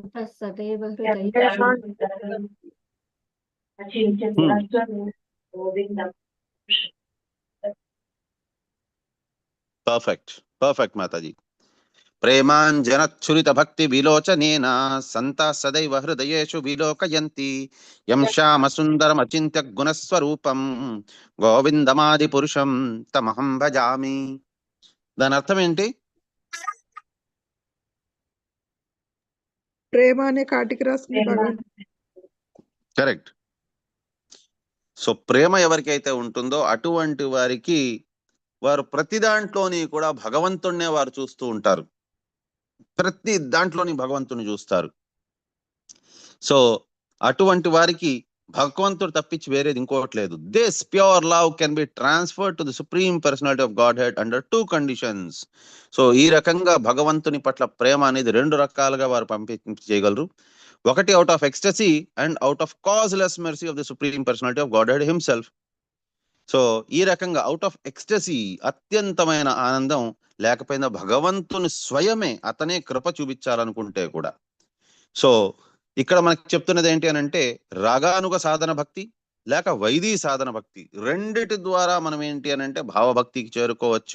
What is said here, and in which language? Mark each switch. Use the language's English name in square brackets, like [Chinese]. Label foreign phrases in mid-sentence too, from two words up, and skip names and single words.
[English] Perfect, perfect mataji. [Sanskrit] ప్రేమాంజనచ్చురిత భక్తి విలోచనేన సంత సదైవ హృదయేషు విలోకయంతి యం శ్యామ సుందరం అచింత్య గుణస్వరూపం గోవిందమాది పురుషం తమహం భజామి. [Telugu] దాని అర్థం ఏంటి? ప్రేమ అనే కాటికి రాసింది కరెక్ట్. సో ప్రేమ ఎవరికైతే ఉంటుందో అటువంటి వారికి వారు ప్రతి దాంట్లోని కూడా భగవంతుణ్ణే వారు చూస్తూ ఉంటారు. ప్రతి దాంట్లోని భగవంతుని చూస్తారు. సో అటువంటి వారికి భగవంతుడు తప్పించి వేరేది ఇంకోటి లేదు. [English] This pure love can be transferred to the Supreme Personality of Godhead under 2 conditions. [Telugu] సో ఈ రకంగా భగవంతుని పట్ల ప్రేమ అనేది 2 రకాలుగా వారు చేయగలరు. [English] ఒకటి out of ecstasy and out of causeless mercy of the Supreme Personality of Godhead himself. [Telugu] సో ఈ రకంగా [English] out of ecstasy, [Telugu] అత్యంతమైన ఆనందం, లేకపోయినా భగవంతుని స్వయమే అతనే కృప చూపించాలనుకుంటే కూడా. సో ఇక్కడ మనకి చెప్తున్నది ఏంటి అని అంటే, రాగానుగ సాధన భక్తి లేక వైదీ సాధన భక్తి, రెండిటి ద్వారా మనం ఏంటి అని అంటే భావభక్తికి చేరుకోవచ్చు.